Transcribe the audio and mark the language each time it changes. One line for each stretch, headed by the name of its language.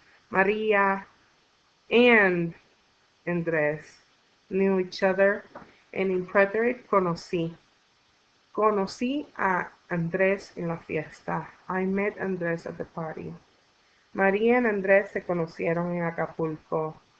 English: María and Andrés knew each other. And in preterite, conocí.
Spanish: Conocí a Andrés en la fiesta.
English: I met Andrés at the party.
Spanish: María y Andrés se conocieron en Acapulco.